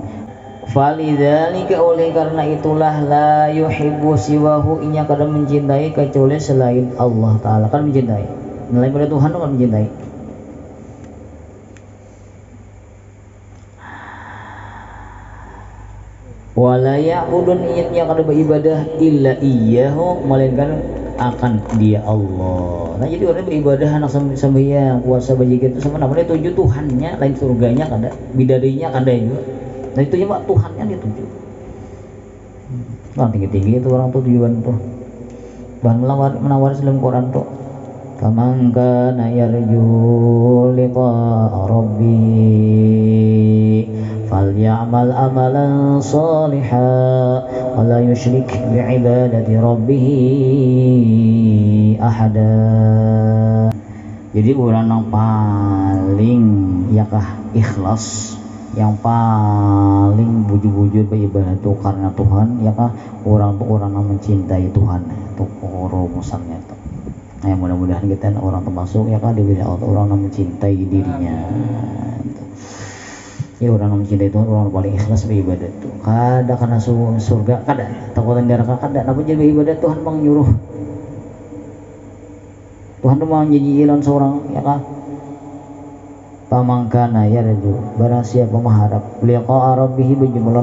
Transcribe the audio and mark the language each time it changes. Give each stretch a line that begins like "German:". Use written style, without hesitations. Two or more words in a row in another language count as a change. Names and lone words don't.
Banjar: Falidzalika oleh karena itulah
Arabic: لا يحب سواه
Banjar: inya kada mencintai kecuali selain Allah Ta'ala kan mencintai selain pada Tuhan kan mencintai
Arabic: ولا يعبدون
Banjar: inya kada beribadah
Arabic: إلا إياه
Banjar: melainkan akan dia Allah. Nah jadi orang beribadah anak sembahyang puasa bajik itu sama namanya tuju Tuhannya lain surganya kada bidadarinya kada juga. Nah itu ya Pak Tuhannya dituju. Orang tinggi-tinggi itu orang tuh tujuan tuh. Bahan menawar dalam Quran tuh.
Arabic: فمن كان يرجو لقاء ربه فليعمل عملاً صالحاً ولا يشرك بعبادة ربه أحداً.
Banjar: Jadi orang yang paling yakah ikhlas yang paling bujur-bujur beribadah itu karena Tuhan ya kah orang yang mencintai Tuhan itu rumusannya itu. Nah mudah-mudahan kita orang termasuk ya kah diberi orang yang mencintai dirinya itu. Ya orang yang mencintai Tuhan orang yang paling ikhlas beribadah itu kada karena surga kada takutan neraka kada apa jadi beribadah Tuhan menyuruh Tuhan tuh mau janjiin seorang ya kah pamangkana yarju barang siapa mengharap
Arabic: لقاء ربه
Banjar: berjumlah